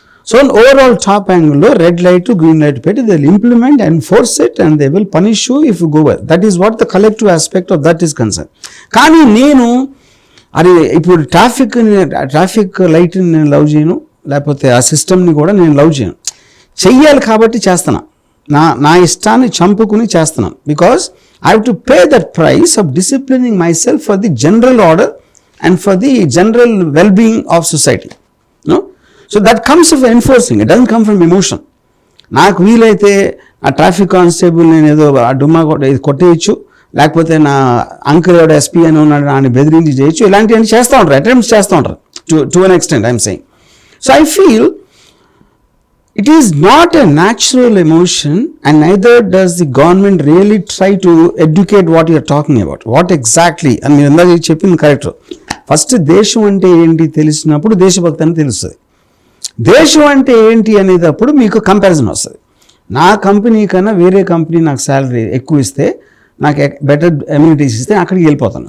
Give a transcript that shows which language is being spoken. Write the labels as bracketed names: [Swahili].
[English] So overall top యాంగిల్లో red light green light పెట్టి they will implement and force it and they will punish you if you go by. That is what the collective aspect of that is concern. [Telugu] కానీ నేను అది ఇప్పుడు traffic లైట్ని నేను love చేయను, లేకపోతే ఆ సిస్టమ్ని కూడా నేను లవ్ చేయను. చెయ్యాలి కాబట్టి చేస్తున్నా, నా ఇష్టాన్ని చంపుకుని చేస్తున్నాను. [English] Because I have to pay that price of disciplining myself for the general order and for the general well-being of society. No? So that comes from enforcing. It doesn't come from emotion. [Telugu] నాకు వీలైతే ఆ traffic constable నేను ఏదో ఆ డుమ్మా కొట్టేయచ్చు, లేకపోతే నా uncle ఎవడ ఎస్పీ అని ఉన్నాడు ఆయన బెదిరించి చేయొచ్చు, ఇలాంటివన్నీ చేస్తూ ఉంటారు, అటెంప్ట్స్ చేస్తూ ఉంటారు [English] To an extent I'm saying. So I feel it is not a natural emotion and neither does the government really try to educate what you are talking about. What exactly? [Telugu] And మీరు ఇందాక చెప్పింది correct. First దేశం అంటే ఏంటి తెలిసినప్పుడు దేశభక్తి అని తెలుస్తుంది. దేశం అంటే ఏంటి అనేటప్పుడు మీకు కంపారిజన్ వస్తుంది. నా కంపెనీ కన్నా వేరే కంపెనీ నాకు శాలరీ ఎక్కువ ఇస్తే, నాకు బెటర్ ఎమ్యూనిటీస్ ఇస్తే అక్కడికి వెళ్ళిపోతాను.